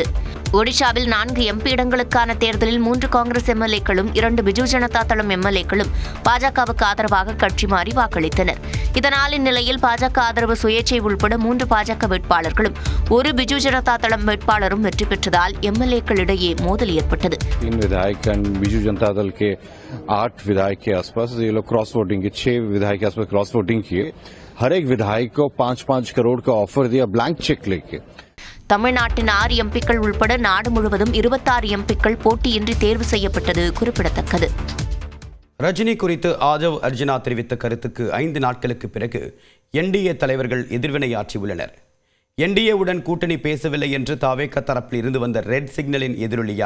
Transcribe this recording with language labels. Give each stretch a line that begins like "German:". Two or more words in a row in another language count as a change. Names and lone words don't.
Tamil: ஒடிஷாவில் 4 எம்பி இடங்களுக்கான தேர்தலில் 3 காங்கிரஸ் எம்எல்ஏக்களும் 2 பிஜு ஜனதா தளம் எம்எல்ஏக்களும் பாஜகவுக்கு ஆதரவாக கட்சி மாறி வாக்களித்தனர். இதனால் இந்நிலையில் பாஜக ஆதரவு சுயேட்சை உள்பட 3 பாஜக வேட்பாளர்களும் 1 பிஜு ஜனதா தளம் வேட்பாளரும் வெற்றி பெற்றதால் எம்எல்ஏக்களிடையே மோதல் ஏற்பட்டது.
Hindi: 3 विधायक बिजू जनता दल के 8 विधायक के आसपास ये लोग
English: cross voting
Hindi: के 6 विधायक के आसपास
English: cross voting
Hindi: किए. हर एक विधायक को 5-5 करोड़ का ऑफर दिया
English: blank cheque
Hindi: लेके.
Tamil: தமிழ்நாட்டின் 6 எம்பிக்கள் உள்பட நாடு முழுவதும் 26 எம்பிக்கள் போட்டியின்றி தேர்வு செய்யப்பட்டது குறிப்பிடத்தக்கது. ரஜினி குறித்து ஆதவ் அர்ஜுனா தெரிவித்த கருத்துக்கு 5 நாட்களுக்கு பிறகு என்டிஏ தலைவர்கள் எதிர்வினையாற்றியுள்ளனர். என்டிஏவுடன் கூட்டணி பேசவில்லை என்று தவேகா தரப்பில் இருந்து வந்த
English: red signal
Tamil: எதிரொலியா?